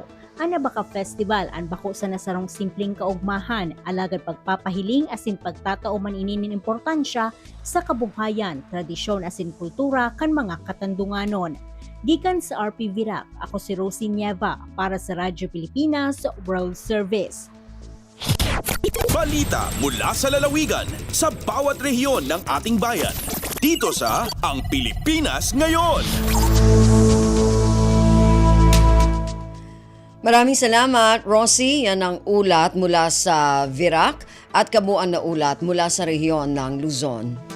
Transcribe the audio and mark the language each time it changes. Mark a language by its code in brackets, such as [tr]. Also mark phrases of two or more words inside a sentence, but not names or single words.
[bik] Ang Abaca Festival ang bako sa nasarong simpleng kaugmahan, alagad pagpapahiling asin pagtatao man inin importansya sa kabuhayan, tradisyon asin kultura kan mga Katandunganon. Gikan sa RP Virac, ako si Rosie Nieva para sa Radyo Pilipinas World Service. [tl] Balita mula sa lalawigan sa bawat rehiyon ng ating bayan. Dito sa Ang Pilipinas Ngayon. Maraming salamat, Rosie. Yan ang ulat mula sa Virac at kabuuan na ulat mula sa rehiyon ng Luzon.